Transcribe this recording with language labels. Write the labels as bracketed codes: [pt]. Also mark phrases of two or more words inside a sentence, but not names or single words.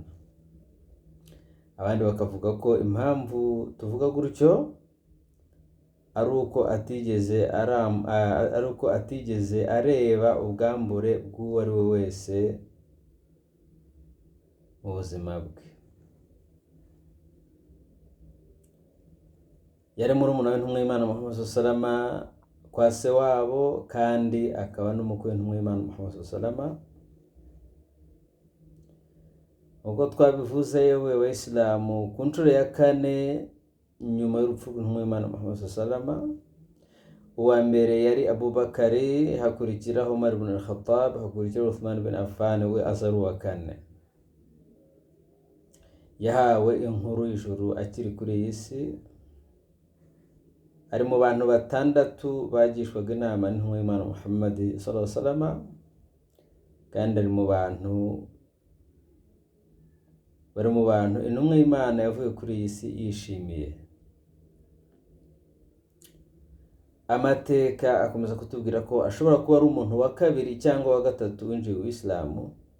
[rw] Abandi bakavuga ko impamvu tuvuga gutyo ari uko atigeze areba ubwambure bw'uwo ari we wese mu buzima bwe. Yari murumuna w'intumwa y'Imana Muhammad [ar] صلى الله عليه وسلم [rw] kwa se wabo, kandi akaba n'umukwe w'intumwa y'Imana Muhammad [ar] صلى الله عليه وسلم. [rw] Ubwo twabivuze yewe Abayisilamu ku nshuro ya 4 nyuma y'urupfu rw'intumwa y'Imana Muhammad [ar] صلى الله عليه وسلم. [rw] Uwa mbere yari Abubakari, hakurikiraho Umar ibn al-Khattab, hakurikiraho Uthman ibn Affan, we aza ari uwa 4. Yahawe inkuru y'ijuru akiri kuri iyi si. Ari mu bantu 6 bagishwaga inama n'intumwa y'Imana Muhammad [ar] صلى الله عليه وسلم, [rw] kandi ari mu bantu intumwa y'Imana yavuye kuri iyi si yishimiye. Amateka akomeza kutubwira ko ashobora kuba ari umuntu wa 2 cyangwa wa 3 winjiye mu Islamu.